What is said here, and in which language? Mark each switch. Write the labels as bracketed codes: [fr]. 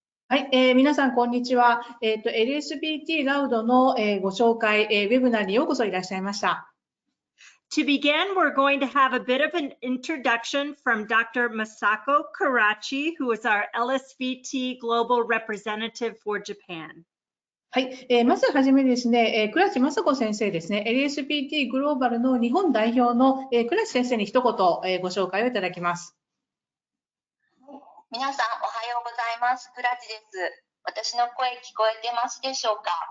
[ja] はい、皆さんこんにちは。LSVT Loud の、ご紹介、ウェブナーにようこそいらっしゃいました。 [en] To begin, we're going to have a bit of an introduction from Dr. Masako Karachi, who is our LSVT Global representative for Japan. [ja] はい、まずはじめですね、倉地雅子先生ですね、LSVT グローバルの日本代表の、倉地先生に一言、ご紹介をいただきます。皆さんおはようございます。倉地です。私の声聞こえてますでしょうか？